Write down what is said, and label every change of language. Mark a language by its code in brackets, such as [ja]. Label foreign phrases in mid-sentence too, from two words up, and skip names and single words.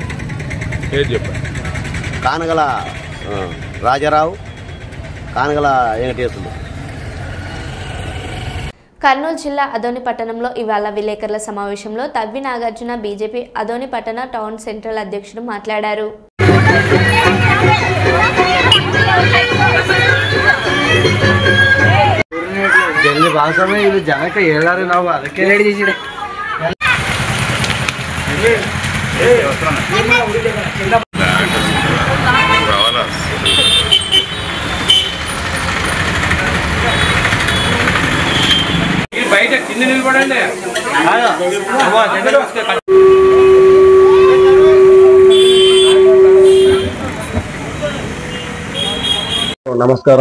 [te] కానగల రాజారావు, కానగల వెంకటేశ్వరులు. కర్నూలు జిల్లా అదోని పట్టణంలో ఇవాళ విలేకరుల సమావేశంలో తవ్వి నాగార్జున బీజేపీ అదోని పట్టణ టౌన్ సెంట్రల్ అధ్యక్షుడు మాట్లాడారు. [kn] ಜಲ್ದಿ ಭಾಷೆ ಇದು ಜನಕ್ಕೆ ಹೇಳಾರಿ ನಾವು ಅದಕ್ಕೆ ಹೇಳಿದ್ದೀವಿ. [te] బయట కింద నిలబడండి. నమస్కారం.